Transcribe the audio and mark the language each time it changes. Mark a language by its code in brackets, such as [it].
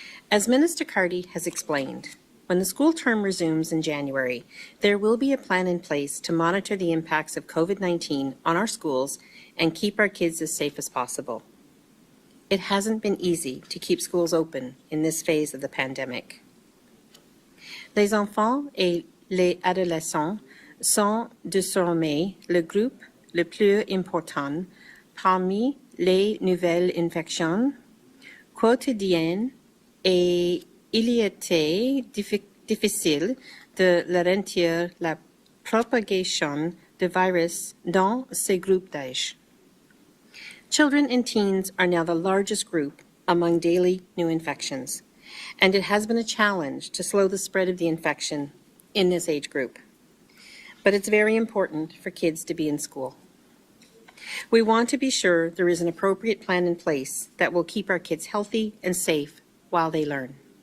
[en] As Minister Cardy has explained, when the school term resumes in January, there will be a plan in place to monitor the impacts of COVID-19 on our schools and keep our kids as safe as possible. It hasn't been easy to keep schools open in this phase of the pandemic. [fr] Les enfants et les adolescents sont désormais le groupe le plus important parmi les nouvelles infections quotidiennes et il y était difficile de ralentir la propagation du virus dans ces groupes d'âge. [en] Children and teens are now the largest group among daily new infections, and it has been a challenge to slow the spread of the infection in this age group. But it's very important for kids to be in school. We want to be sure there is an appropriate plan in place that will keep our kids healthy and safe while they learn.